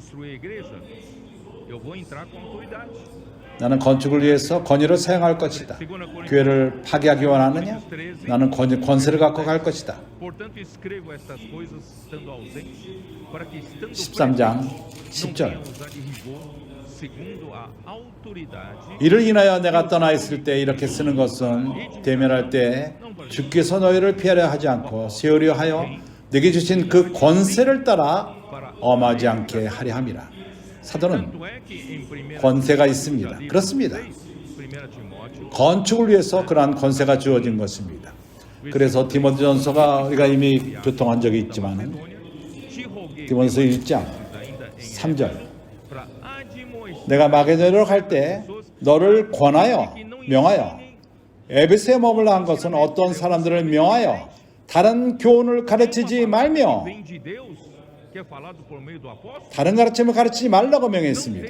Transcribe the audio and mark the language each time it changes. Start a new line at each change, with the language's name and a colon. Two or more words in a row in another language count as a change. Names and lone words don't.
Korean: 나는 건축을 위해서 권위를 사용할 것이다. 교회를 파괴하기 원하느냐? 나는 권세를 갖고 갈 것이다. 13장 10절
Portuguese: segundo a autoridade
Korean: 이를 인하여 내가 떠나 있을 때 이렇게 쓰는 것은 대면할 때 주께서 너희를 피하려 하지 않고 세우려 하여 내게 주신 그 권세를 따라 엄하지 않게 하려 함이라. 사도는
Portuguese: tanto é que em 1
Korean: 권세가 있습니다. 그렇습니다. 건축을 위해서 그러한 권세가 주어진 것입니다. 그래서 디모데전서가 우리가 이미 교통한 적이 있지만 디모데전서 1장 3절 내가 마게도냐로 갈 때 너를 권하여 명하여 에베소에 머물러 한 것은 어떤 사람들을 명하여 다른 교훈을 가르치지 말며 다른 가르침을 가르치지 말라고 명했습니다.